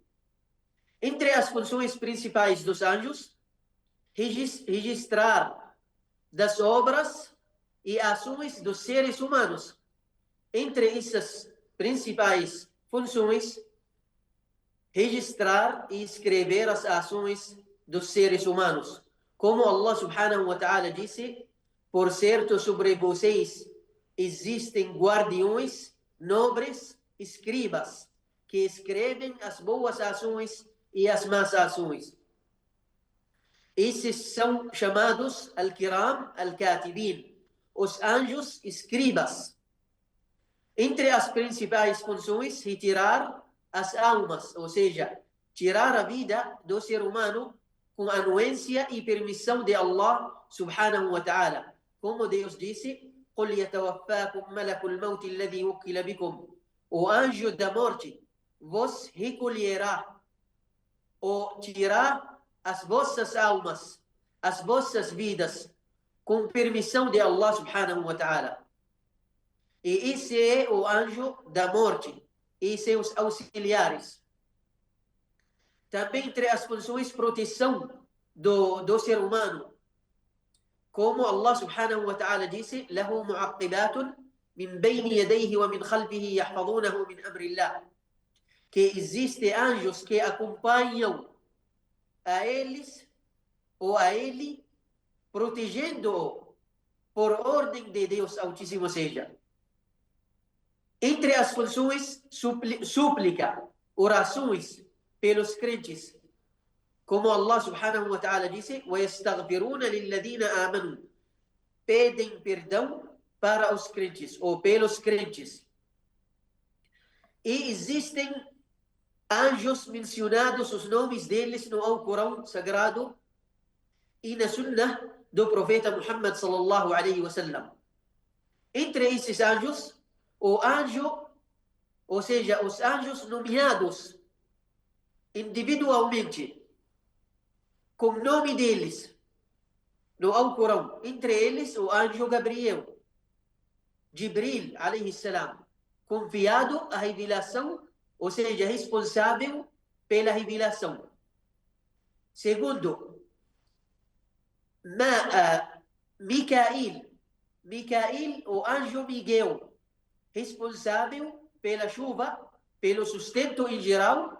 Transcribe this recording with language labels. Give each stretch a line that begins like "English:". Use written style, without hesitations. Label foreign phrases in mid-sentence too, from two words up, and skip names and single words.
Portuguese: Entre as funções principais dos anjos, registrar das obras e ações dos seres humanos. Entre essas principais funções, registrar e escrever as ações dos seres humanos. Como Allah
Arabic: سبحانه وتعالى
Portuguese: disse, por certo sobre vocês existem guardiões, nobres, escribas, que escrevem as boas ações e as más ações. Esses são chamados
Arabic: الكرام الكاتبين,
Portuguese: os anjos escribas. Entre as principais funções, retirar as almas, ou seja, tirar a vida do ser humano com anuência e permissão de Allah
Arabic: سبحانه وتعالى.
Portuguese: Como Deus disse,
Arabic: قُلْ يَتَوَفَّاكُمْ مَلَكُ الْمَوْتِ الَّذِي وُكِّلَ بِكُمْ.
Portuguese: O anjo da morte vos recolherá ou tirar as vossas almas, as vossas vidas, com permissão de Allah
Arabic: سبحانه وتعالى.
Portuguese: E esse é o anjo da morte e seus auxiliares. Também entre as funções proteção do ser humano, como Allah
Arabic: سبحانه وتعالى
Portuguese: disse,
Arabic: لَهُ مُعَقِّبَاتٌ مِنْ بَيْنِ يَدَيْهِ وَمِنْ خَلْفِهِ يَحْفَظُونَهُ مِنْ أَمْرِ اللَّهِ.
Portuguese: Que existe anjos que acompanham a eles ou a ele, protegendo-o por ordem de Deus Altíssimo seja. Entre as funções, súplica, orações pelos crentes. Como Allah
Arabic: سبحانه وتعالى
Portuguese: disse,
Arabic: وَيَسْتَغْفِرُونَ لِلَّذِينَ آمَنُوا.
Portuguese: Pedem perdão para os crentes, ou pelos crentes. E existem anjos mencionados, os nomes deles no Alcorão Sagrado e na Sunnah do profeta Muhammad
Arabic: صلى الله عليه وسلم.
Portuguese: Entre esses anjos, o anjo, ou seja, os anjos nomeados individualmente, com o nome deles, no Alcorão, entre eles o anjo Gabriel,
Arabic: Jibril, عليه السلام,
Portuguese: confiado a revelação, ou seja, responsável pela revelação. Segundo, Micael, o anjo Miguel, responsável pela chuva, pelo sustento em geral.